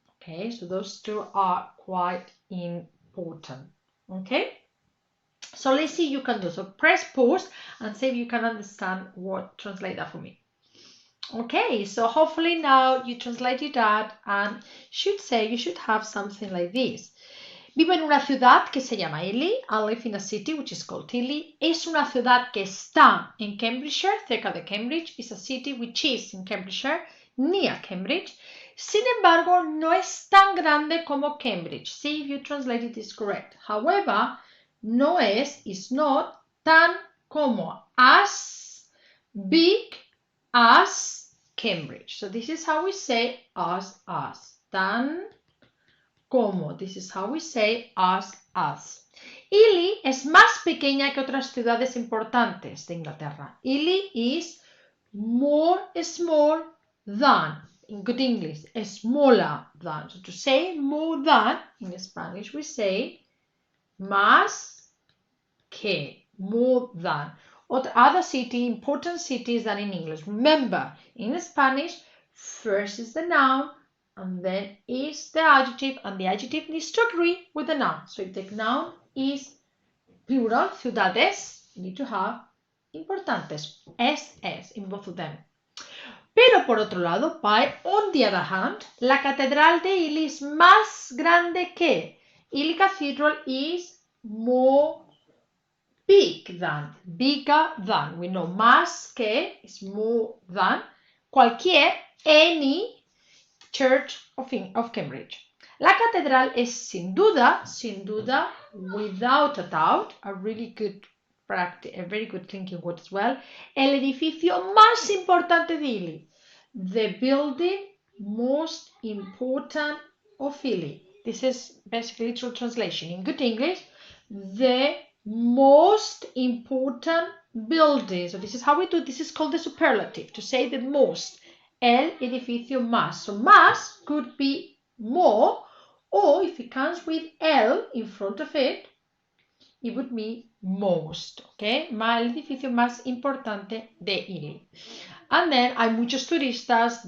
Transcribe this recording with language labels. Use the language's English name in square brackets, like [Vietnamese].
[English] Okay, so those two are quite important. Okay. So let's see you can do. So press pause and see if you can understand what, translate that for me. Okay, so hopefully now you translated that and you should have something like this. [Spanish] Vivo en una ciudad que se llama Ely. [English] I live in a city which is called Ely. [Spanish] Es una ciudad que está en Cambridgeshire, cerca de Cambridge. [English] It's a city which is in Cambridgeshire, near Cambridge. [Spanish] Sin embargo, no es tan grande como Cambridge. [English] See if you translated this correct. However, [Spanish] no es, [English] is not, [Spanish] tan como, [English] as big as Cambridge. So this is how we say as, tan como. This is how we say as. [Spanish] Ely es más pequeña que otras ciudades importantes de Inglaterra. [English] Ely is more small than, in good English, smaller than. So to say more than, in Spanish we say más que, more than. Other city, important cities than in English. Remember, in Spanish, first is the noun, and then is the adjective, and the adjective needs to agree with the noun. So if the noun is plural, ciudades, you need to have importantes, es in both of them. [Spanish] Pero por otro lado, [English] on the other hand, [Spanish] la catedral de Ely es más grande que. [English] Ely Cathedral is more big than, bigger than. We know más que is more than. Cualquier, any church of Cambridge. [Spanish] La catedral es sin duda, [English] without a doubt, a really good practice, a very good thinking word as well, [Spanish] el edificio más importante de Ely. [English] The building most important of Ely. This is basically literal translation. In good English, the most important building. So this is how we do, this is called the superlative, to say the most. [Spanish] El edificio más. [English] So más could be more, or if it comes with el in front of it, it would be most. [Spanish] Okay, el edificio más importante de Ely. [English] And then [Spanish] hay muchos turistas.